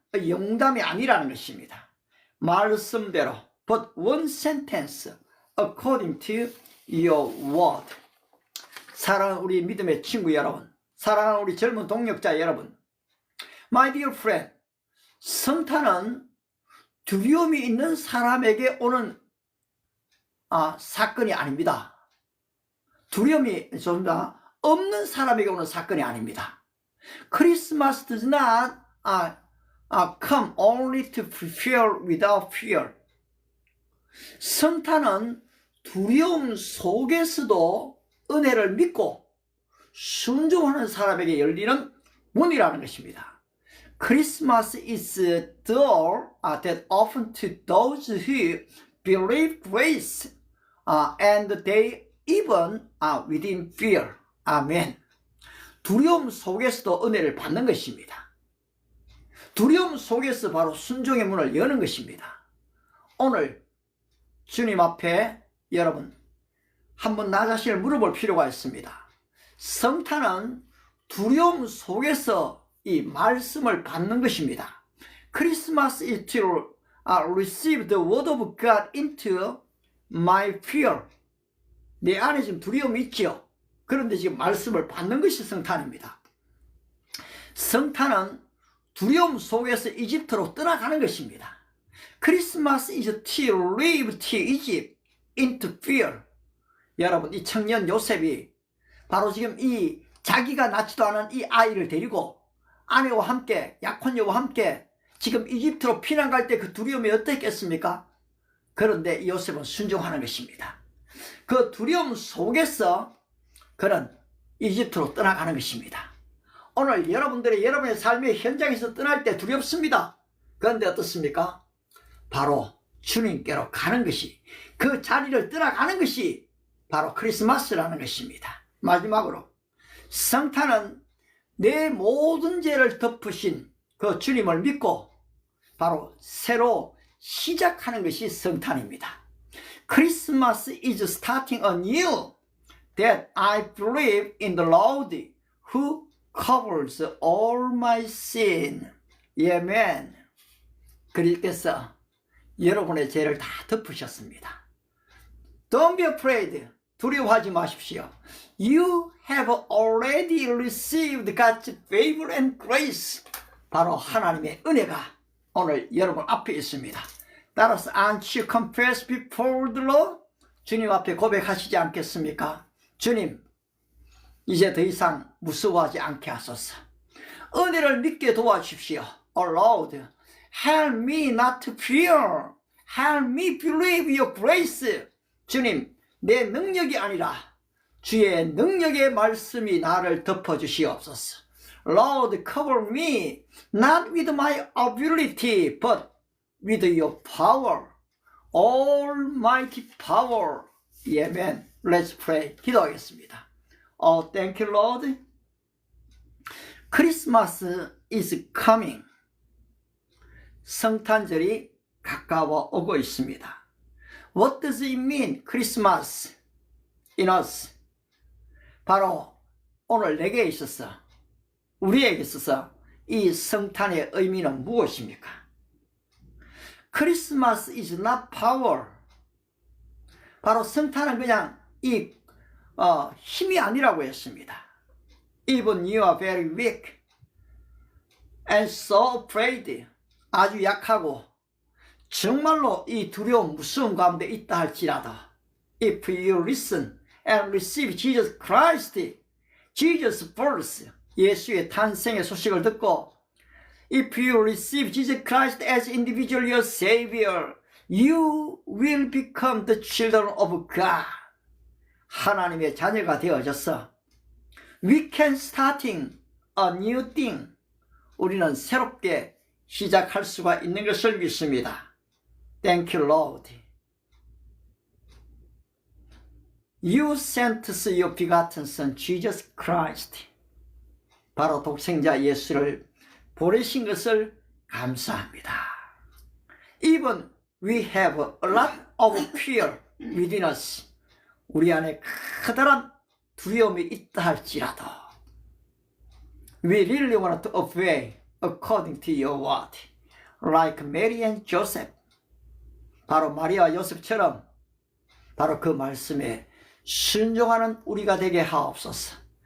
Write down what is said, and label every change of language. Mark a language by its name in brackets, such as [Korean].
[Korean] 용담이 아니라는 것입니다. 말씀대로. [English] But one sentence according to your word. [Korean] 사랑하는 우리 믿음의 친구 여러분, 사랑하는 우리 젊은 동역자 여러분, [English] My dear friend, [Korean] 성탄은 두려움이 있는 사람에게 오는 사건이 아닙니다. 두려움이 없는 사람에게 오는 사건이 아닙니다. [English] Christmas does not come only to prepare without fear. [Korean] 성탄은 두려움 속에서도 은혜를 믿고 순종하는 사람에게 열리는 문이라는 것입니다. [English] Christmas is a door that opens to those who believe grace and they even within fear. [Korean] 아멘. 두려움 속에서도 은혜를 받는 것입니다. 두려움 속에서 바로 순종의 문을 여는 것입니다. 오늘 주님 앞에 여러분 한번 나 자신을 물어볼 필요가 있습니다. 성탄은 두려움 속에서 이 말씀을 받는 것입니다. [English] Christmas is to receive the word of God into my fear. [Korean] 내 안에 지금 두려움이 있지요. 그런데 지금 말씀을 받는 것이 성탄입니다. 성탄은 두려움 속에서 이집트로 떠나가는 것입니다. [English] Christmas is to leave to Egypt into fear. [Korean] 여러분, 이 청년 요셉이 바로 지금 이 자기가 낳지도 않은 이 아이를 데리고 아내와 함께, 약혼녀와 함께 지금 이집트로 피난 갈 때 그 두려움이 어땠겠습니까? 그런데 요셉은 순종하는 것입니다. 그 두려움 속에서 그는 이집트로 떠나가는 것입니다. 오늘 여러분의 삶의 현장에서 떠날 때 두렵습니다. 그런데 어떻습니까? 바로 주님께로 가는 것이, 그 자리를 떠나가는 것이 바로 크리스마스라는 것입니다. 마지막으로 성탄은 내 모든 죄를 덮으신 그 주님을 믿고 바로 새로 시작하는 것이 성탄입니다. [English] Christmas is starting anew that I believe in the Lord who covers all my sin. Amen. [Korean] 그리스도께서 여러분의 죄를 다 덮으셨습니다. [English] Don't be afraid [Korean] 두려워하지 마십시오. [English] You have already received God's favor and grace. [Korean] 바로 하나님의 은혜가 오늘 여러분 앞에 있습니다. 따라서 [English] aren't you confess before the Lord? [Korean] 주님 앞에 고백하시지 않겠습니까? 주님, 이제 더 이상 무서워하지 않게 하소서. 은혜를 믿게 도와주십시오. [English] Oh Lord, help me not to fear. Help me believe your grace. [Korean] 주님, 내 능력이 아니라 주의 능력의 말씀이 나를 덮어주시옵소서. [English] Lord, cover me not with my ability, but with your power. Almighty power. Amen. Let's pray. [Korean] 기도하겠습니다. [English] Oh, thank you, Lord. Christmas is coming. [Korean] 성탄절이 가까워 오고 있습니다. [English] What does it mean, Christmas in us? [Korean] 바로 오늘 내게 있어서, 우리에게 있어서 이 성탄의 의미는 무엇입니까? [English] Christmas is not power. [Korean] 바로 성탄은 그냥 힘이 아니라고 했습니다. [English] Even you are very weak and so afraid. [Korean] 아주 약하고 정말로 이 두려움, 무서움 가운데 있다 할지라도 [English] If you listen and receive Jesus Christ, Jesus birth, [Korean] 예수의 탄생의 소식을 듣고 [English] If you receive Jesus Christ as individual your Savior, you will become the children of God. [Korean] 하나님의 자녀가 되어져서 [English] We can starting a new thing. [Korean] 우리는 새롭게 시작할 수가 있는 것을 믿습니다. [English] Thank you, Lord. You sent us your begotten Son, Jesus Christ. [Korean] 바로 독생자 예수를 보내신 것을 감사합니다. [English] Even we have a lot of fear within us. [Korean] 우리 안에 커다란 두려움이 있다 할지라도 [English] We really want to obey according to your word. Like Mary and Joseph. [Korean] 바로 마리아와 요셉처럼 바로 그 말씀에 순종하는 우리가 되게 하옵소서.